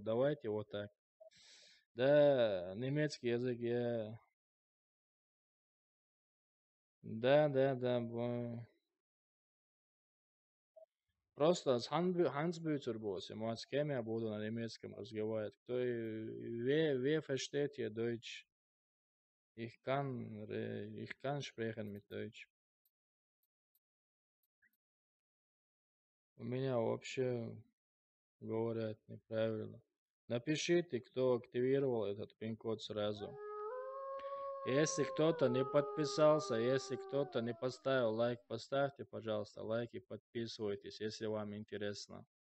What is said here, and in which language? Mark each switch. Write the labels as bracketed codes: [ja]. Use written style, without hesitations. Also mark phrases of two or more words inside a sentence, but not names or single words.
[ru] Давайте вот так. Да, немецкий язык я... Да. Просто с Hansbüter бросим. Вот с кем я буду на немецком разговаривать. [de] Wer versteht hier Deutsch? Ich kann sprechen mit Deutsch. [ru] У меня вообще говорят неправильно. Напишите, кто активировал этот пин-код сразу. Если кто-то не подписался, если кто-то не поставил лайк, поставьте, пожалуйста, лайк и подписывайтесь, если вам интересно.